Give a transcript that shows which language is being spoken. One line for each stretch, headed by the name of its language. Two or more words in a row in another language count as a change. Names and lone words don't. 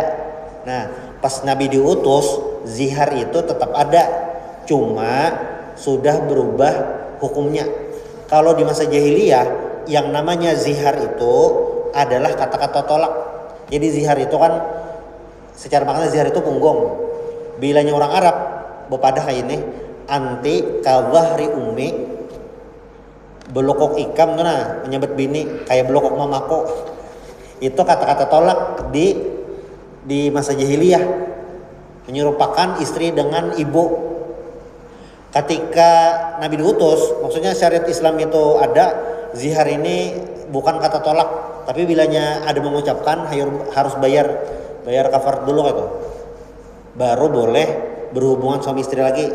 Indonesian: Nah, pas Nabi diutus, zihar itu tetap ada, cuma sudah berubah hukumnya. Kalau di masa jahiliyah yang namanya zihar itu adalah kata-kata tolak. Jadi zihar itu kan secara makna zihar itu punggung.
Banjar: Bilanya orang Arab bepadah kayak ini,
Arabic: anti kawahri umi
Banjar: belokok ikam tuh, nah menyebut bini kayak belokok mamako.
Indonesian: Itu kata-kata tolak di masa jahiliyah, menyerupakan istri dengan ibu. Ketika Nabi diutus, maksudnya syariat Islam itu ada, zihar ini bukan kata tolak, tapi bilanya ada mengucapkan harus bayar kafar dulu gitu, baru boleh berhubungan suami istri lagi.